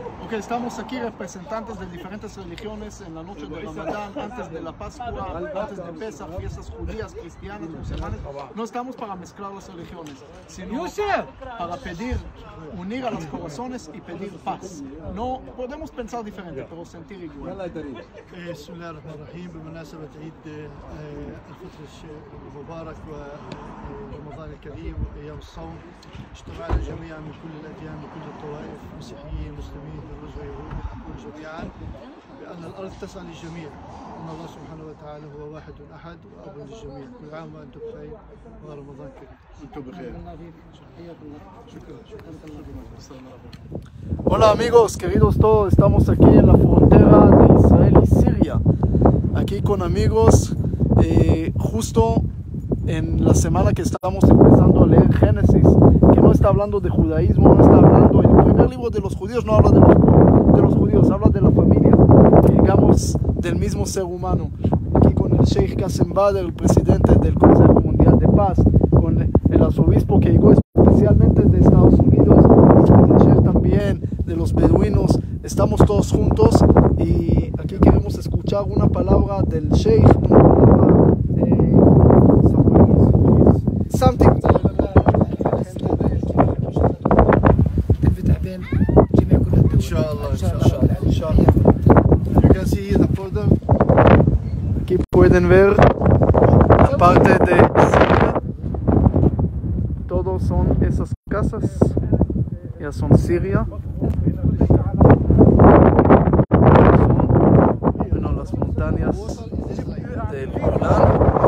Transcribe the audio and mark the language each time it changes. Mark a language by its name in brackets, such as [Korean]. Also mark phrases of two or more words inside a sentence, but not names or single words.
[Spanish] Ok, estamos aquí representantes de diferentes religiones en la noche de Ramadán, antes de la Pascua, antes de Pesach, fiestas judías, cristianas, musulmanes. No estamos para mezclar las religiones, sino para pedir, unir a los corazones y pedir paz. No podemos pensar diferente, pero sentir igual. [Arabic] بسم الله الرحمن الرحيم. بمناسبة عيد الفطر المبارك ورمضان الكريم وأيام الصوم، اجتمعنا جميعا من كل الأديان وكل الطوائف، مسيحيين مسلمين دروز ويهود، نقول جميعا بأن الأرض تسعى للجميع، أن الله سبحانه وتعالى هو واحد أحد وأب للجميع. كل عام وأنتم بخير ورمضان كريم. أنتم بخير. شكرا. [Spanish] Hola amigos, queridos todos, estamos aquí en la frontera de Israel y Siria, aquí con amigos, justo en la semana que estamos empezando a leer Génesis, que no está hablando de judaísmo, no está hablando, el primer libro de los judíos no habla de los judíos, habla de la familia, digamos, del mismo ser humano. Aquí con el Sheikh Qasem Bader, el presidente del Consejo Mundial de Paz, con el arzobispo que llegó especialmente de Estados Unidos, el Sheikh también de los beduinos, estamos todos juntos y aquí queremos escuchar una palabra del Sheikh, una palabra something. Inshallah. [English] You can see the border. [Spanish] Aquí pueden ver la parte de Siria. Todos son esas casas. Ya son Siria. Son las montañas del Golán.